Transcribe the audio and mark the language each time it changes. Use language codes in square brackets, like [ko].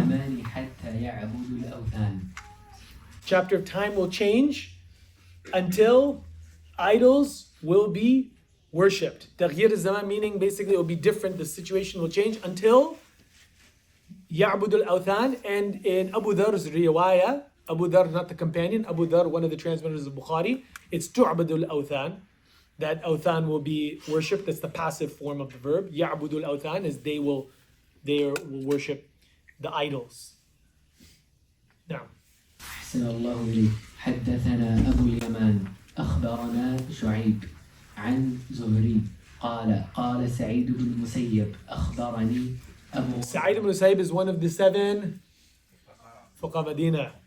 [ar] الزمان حتى يعبد الأوثان. [en] Chapter of time will change until idols will be worshipped. [ar] تغيير الزمان [en] meaning basically it will be different. The situation will change until [ar] يعبد الأوثان. [en] And in Abu Dharr's riwayah, Abu Dharr, not the companion, Abu Dharr, one of the transmitters of Bukhari, it's [ar] تعبد الأوثان. [en] That awthan will be worshipped. That's the passive form of the verb. [ar] يعبد الأوثان [en] is they will worship the idols. Now. [ar] أحسن الله إليك. حدثنا أبو اليمان أخبرنا شعيب عن زهري قال سعيد بن المسيب أخبرني أبو [en] Sa'id ibn Musayyib is one of the 7 Fuqaha Medina.